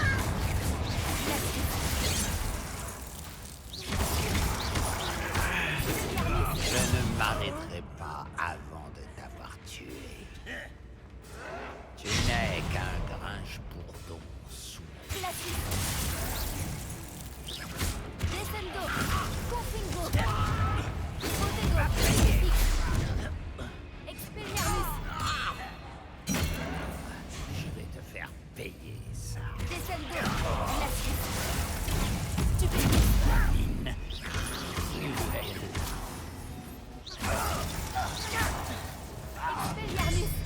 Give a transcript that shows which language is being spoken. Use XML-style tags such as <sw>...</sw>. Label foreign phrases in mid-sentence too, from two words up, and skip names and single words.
<fr>Je ne m'arrêterai pas avant de t'avoir tué. Tu n'es qu'un grinche-bourdon sous Descendo. Confringo. Protego. Expelliarmus. Je vais te faire payer ça. Descendo. Mine cruelle. Expelliarmus.</fr>